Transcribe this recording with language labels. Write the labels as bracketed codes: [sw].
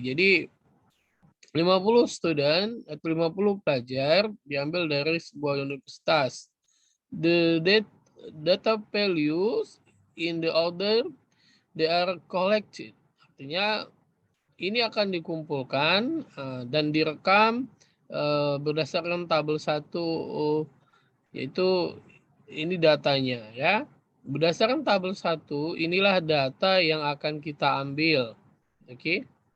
[id] Jadi 50 student atau 50 pelajar diambil dari sebuah universitas. [en] The data values in the order they are collected. [id] Artinya ini akan dikumpulkan dan direkam berdasarkan tabel 1 yaitu ini datanya ya. Berdasarkan tabel 1 inilah data yang akan kita ambil. Oke.